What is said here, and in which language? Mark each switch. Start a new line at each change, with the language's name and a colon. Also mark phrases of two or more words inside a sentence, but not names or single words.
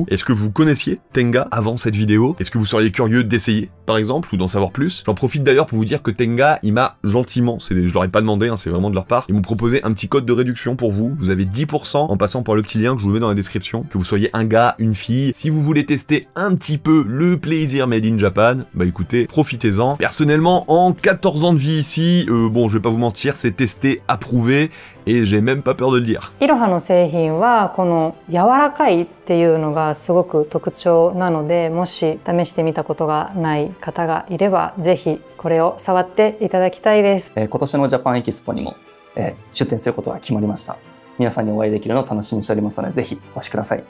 French: Est-ce que vous connaissiez Tenga avant cette vidéo? Est-ce que vous seriez curieux d'essayer, par exemple, ou d'en savoir plus? J'en profite d'ailleurs pour vous dire que Tenga, il m'a gentiment, je leur ai pas demandé, hein, c'est vraiment de leur part, ils m'ont proposé un petit code de réduction pour vous. Vous avez 10% en passant par le petit lien que je vous mets dans la description. Que vous soyez un gars, une fille, si vous voulez tester un petit peu le plaisir
English: made in Japan,
French: bah écoutez, profitez-en. Personnellement, en 14 ans de vie ici, bon, je vais pas vous mentir, c'est testé, approuvé, et j'ai même pas peur de le dire.
Japanese: イロハの製品はこの柔らかいっていうのがすごく特徴なので、もし試してみたことがない方がいればぜひこれを触っていただきたいです。今年のジャパンエキスポにも、出展することが決まりました。皆さんにお会いできるのを楽しみにしておりますので、ぜひお越しください。